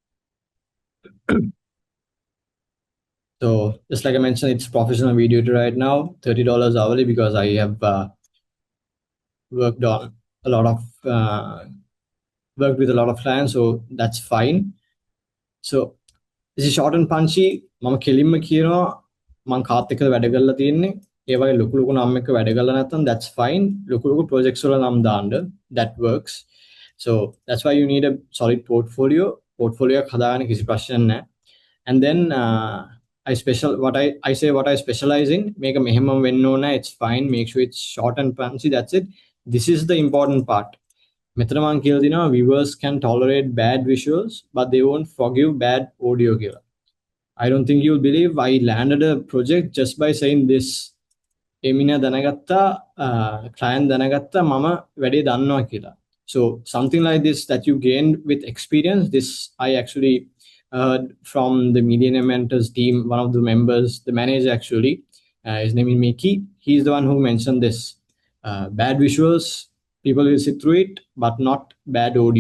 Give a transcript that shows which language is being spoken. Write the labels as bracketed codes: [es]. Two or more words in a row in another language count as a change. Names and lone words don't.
[en] So just like I mentioned, it's professional video editor right now, $30 hourly, because I have worked with a lot of clients, so that's fine. So this is short and punchy. [si] මම කෙලින්ම කියනවා මම කාත් එක්ක වැඩ කරලා තියෙන්නේ. ඒ වගේ ලොකු ලොකු නම් එක වැඩ කරලා නැත්නම් [en] that's fine. [si] ලොකු ලොකු projects වල නම් දාන්න, [en] that works. So that's why you need a solid portfolio. [si] Portfolio එක හදාගන්න කිසි ප්‍රශ්නයක් නැහැ. [en] And then I say what I specialize in. Make a minimum when known. It's fine. Make sure it's short and punchy. That's it. This is the important part. [si] මෙතන මං කියලා දිනවා [en] viewers can tolerate bad visuals but they won't forgive bad audio කියලා. I don't think you'll believe I landed a project just by saying this. [si] එමිනා දැනගත්තා, client දැනගත්තා මම වැඩේ දන්නවා කියලා. [en] So something like this that you gain with experience, this I actually heard from the Millennium Mentors team, one of the members, the manager actually, his name is Mickey. He's the one who mentioned this. Bad visuals, people will sit through it, but not bad audio.